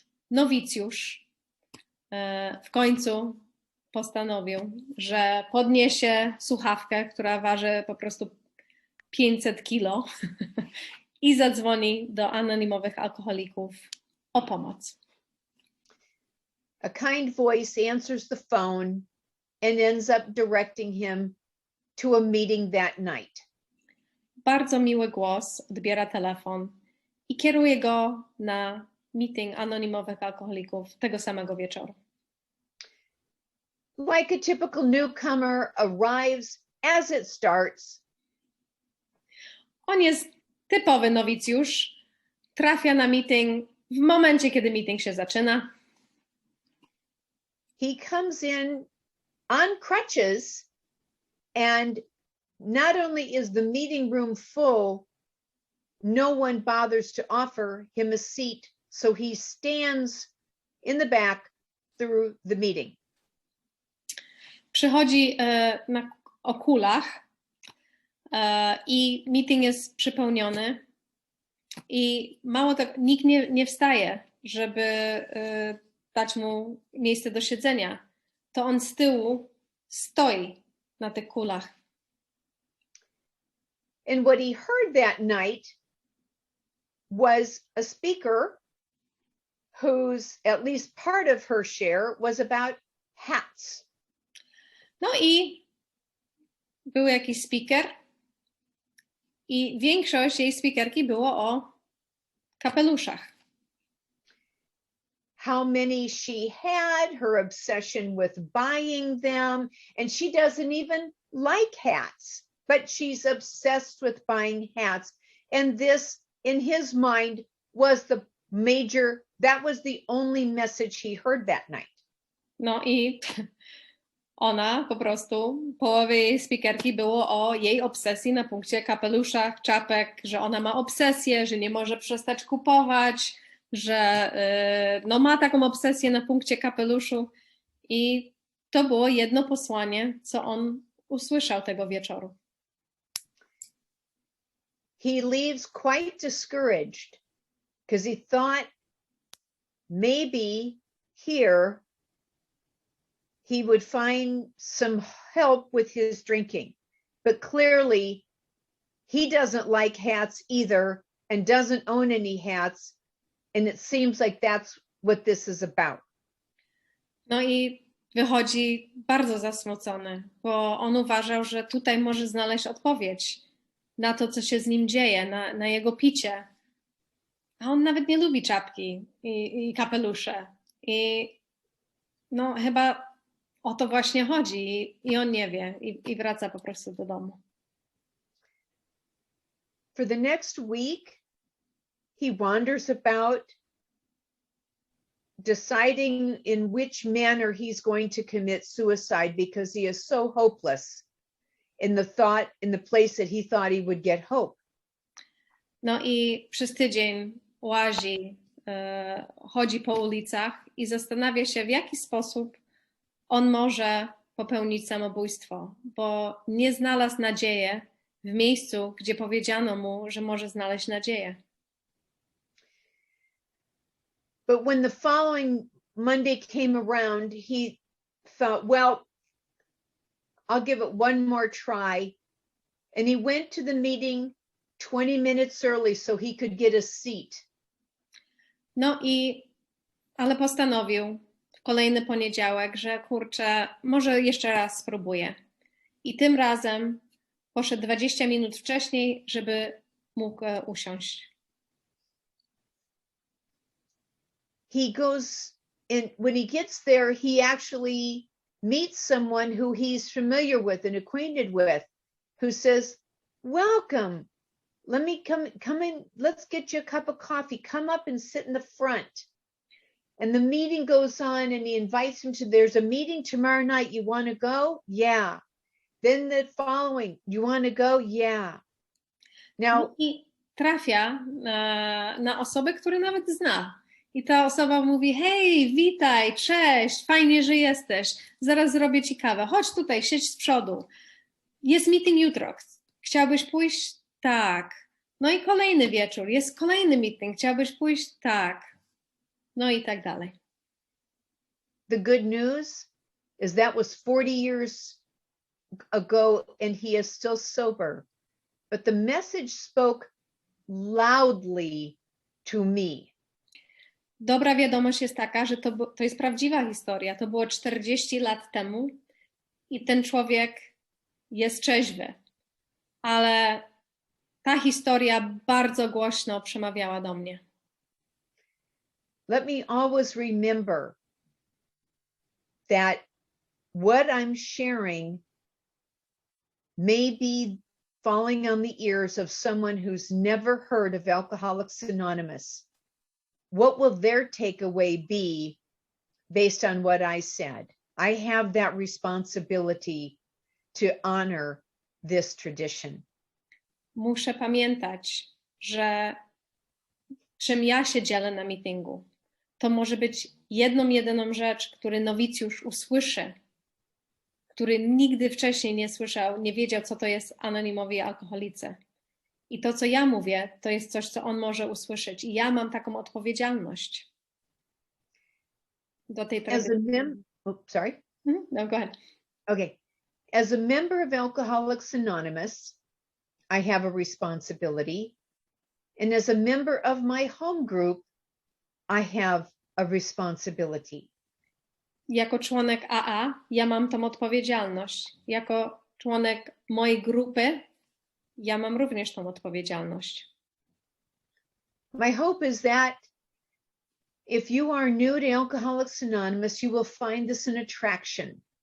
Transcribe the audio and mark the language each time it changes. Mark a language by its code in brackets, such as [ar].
[pl] Nowicjusz w końcu postanowił, że podniesie słuchawkę, która waży po prostu 500 kilo i zadzwoni do anonimowych alkoholików o pomoc. [en] A kind voice answers the phone and ends up directing him to a meeting that night. [pl] Bardzo miły głos odbiera telefon i kieruje go na meeting anonimowych alkoholików tego samego wieczoru. [en] Like a typical newcomer arrives as it starts. [pl] On jest typowy nowicjusz, trafia na meeting w momencie, kiedy meeting się zaczyna. [en] He comes in on crutches, and not only is the meeting room full, no one bothers to offer him a seat, so he stands in the back through the meeting. [pl] Przychodzi o kulach i meeting jest przypełniony i mało tego, nikt nie wstaje, żeby dać mu miejsce do siedzenia. To on z tyłu stoi na tych kulach. [en] And what he heard that night was a speaker whose at least part of her share was about hats. [pl] No i był jakiś speaker i większość jej speakerki było o kapeluszach. [en] How many she had, her obsession with buying them, and she doesn't even like hats, but she's obsessed with buying hats. And this, in his mind, was that was the only message he heard that night. [pl] No i ona po prostu, połowie jej speakerki było o jej obsesji na punkcie kapeluszach, czapek, że ona ma obsesję, że nie może przestać kupować, że no ma taką obsesję na punkcie kapeluszu i to było jedno posłanie, co on usłyszał tego wieczoru. [en] He leaves quite discouraged because he thought maybe here he would find some help with his drinking, but clearly he doesn't like hats either and doesn't own any hats. And it seems like that's what this is about. [pl] No i wychodzi bardzo zasmucony, bo on uważał, że tutaj może znaleźć odpowiedź na to, co się z nim dzieje, na jego picie. A on nawet nie lubi czapki i kapelusze. I no chyba o to właśnie chodzi i on nie wie i wraca po prostu do domu. [en] For the next week, he wanders about, deciding in which manner he's going to commit suicide because he is so hopeless in the place that he thought he would get hope. [pl] No i przez tydzień łazi, chodzi po ulicach i zastanawia się, w jaki sposób on może popełnić samobójstwo, bo nie znalazł nadziei w miejscu, gdzie powiedziano mu, że może znaleźć nadzieję. [en] But when the following Monday came around, he thought, well, I'll give it one more try. And he went to the meeting 20 minutes early so he could get a seat. [pl] No ale postanowił w kolejny poniedziałek, że kurczę, może jeszcze raz spróbuję. I tym razem poszedł 20 minut wcześniej, żeby mógł usiąść. [en] He goes in, when he gets there, he actually meets someone who he's familiar with and acquainted with, who says, welcome, let me come in, let's get you a cup of coffee, come up and sit in the front. And the meeting goes on and he invites him to, there's a meeting tomorrow night, you want to go? Yeah. Then the following, you want to go? Yeah. Now, [pl] I trafia na osobę, którą nawet zna. I ta osoba mówi, hej, witaj, cześć, fajnie, że jesteś, zaraz zrobię ci kawę, chodź tutaj, siedź z przodu. Jest meeting jutro, chciałbyś pójść? Tak. No i kolejny wieczór, jest kolejny meeting, chciałbyś pójść? Tak. No i tak dalej. [en] The good news is that was 40 years ago and he is still sober. But the message spoke loudly to me. [pl] Dobra wiadomość jest taka, że to jest prawdziwa historia. To było 40 lat temu i ten człowiek jest trzeźwy. Ale ta historia bardzo głośno przemawiała do mnie. [en] Let me always remember that what I'm sharing may be falling on the ears of someone who's never heard of Alcoholics Anonymous. What will their takeaway be based on what I said? I have that responsibility to honor this tradition. [pl] Muszę pamiętać, że czym ja się dzielę na meetingu, to może być jedyną rzecz, który nowicjusz usłyszy, który nigdy wcześniej nie słyszał, nie wiedział, co to jest anonimowi alkoholicy. I to, co ja mówię, to jest coś, co on może usłyszeć. I ja mam taką odpowiedzialność do tej tradycji. [en] Sorry. No, go ahead. Okay. As a member of Alcoholics Anonymous, I have a responsibility. And as a member of my home group, I have a responsibility. [pl] Jako członek AA, ja mam tą odpowiedzialność. Jako członek mojej grupy, ja mam również tą odpowiedzialność. [en] My hope is that if you are new to Alcoholics Anonymous, you will find this an attraction.